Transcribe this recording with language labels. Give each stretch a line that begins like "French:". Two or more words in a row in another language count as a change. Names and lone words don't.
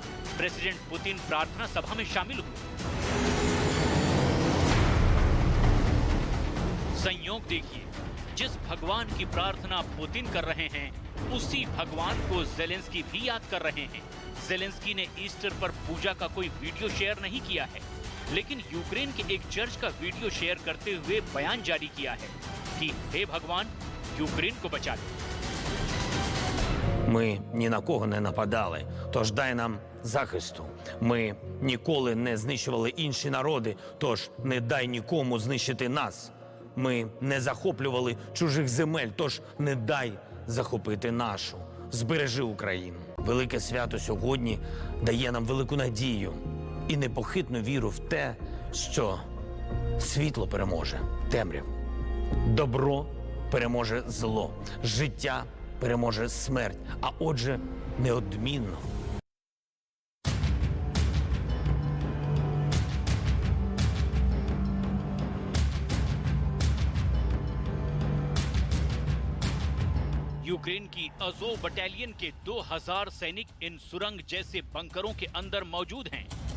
Hindi: प्रेसिडेंट पुतिन प्रार्थना सभा में शामिल हुए। संयोग देखिए, जिस भगवान की प्रार्थना पुतिन कर रहे हैं उसी भगवान को जेलेंस्की भी याद कर रहे हैं। जेलेंस्की ने ईस्टर पर पूजा का कोई वीडियो शेयर नहीं किया है, लेकिन यूक्रेन के एक चर्च का वीडियो शेयर करते हुए बयान जारी किया है कि हे भगवान, यूक्रेन को बचा ले।
Ukrainian: Ми ні на кого не нападали, тож дай нам захисту. Ми ніколи не знищували інші народи, тож не дай нікому знищити нас. Ми не захоплювали чужих земель, тож не дай захопити нашу. Збережи Україну. Велике свято сьогодні дає нам велику надію і непохитну віру в те, що світло переможе темряву. Добро переможе зло, життя переможе смерть, а отже, неодмінно.
Hindi: यूक्रेन की अजोव बटालियन के 2000 सैनिक इन सुरंग जैसे बंकरों के अंदर मौजूद हैं।